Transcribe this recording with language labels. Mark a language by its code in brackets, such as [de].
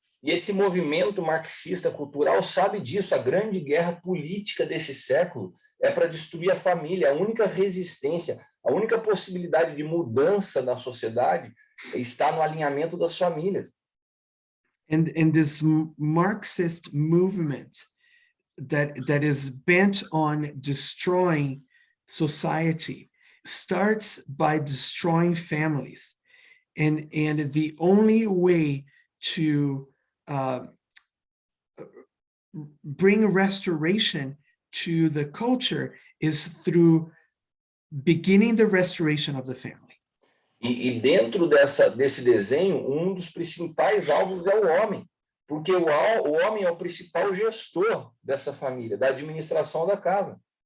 [pt] E esse movimento marxista cultural sabe disso. A grande guerra política desse século é para destruir a família. A única resistência, a única possibilidade de mudança na sociedade está no alinhamento das famílias. [en] And this Marxist movement that is bent on destroying society starts by destroying families. And the only way to bring restoration to the culture is through beginning the restoration of the family. [pt] E dentro desse desenho, dos principais alvos é o homem, porque o homem é o principal gestor dessa família, da administração da casa.